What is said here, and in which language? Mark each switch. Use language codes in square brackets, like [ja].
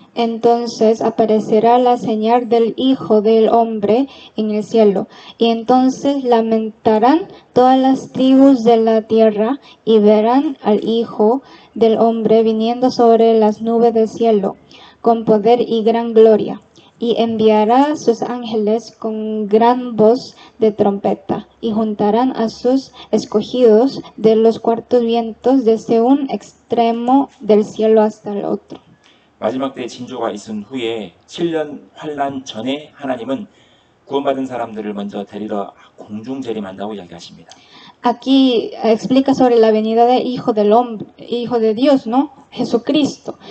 [es] Entonces aparecerá la señal del Hijo del Hombre en el cielo, y entonces lamentarán todas las tribus de la tierra, y verán al Hijo del Hombre viniendo sobre las nubes del cielo, con poder y gran gloria, y enviará a sus ángeles con gran voz de trompeta, y juntarán a sus escogidos de los cuatro vientos desde un extremo del cielo hasta el otro. [ko] 마지막 때에 징조가 있은 후에 7년 환란 전에 하나님은 구원받은 사람들을 먼저 데리러 공중 재림한다고 이야기하십니다. [es] Aquí explica sobre la venida del Hijo del Hombre, Hijo de Dios, ¿no? Jesucristo.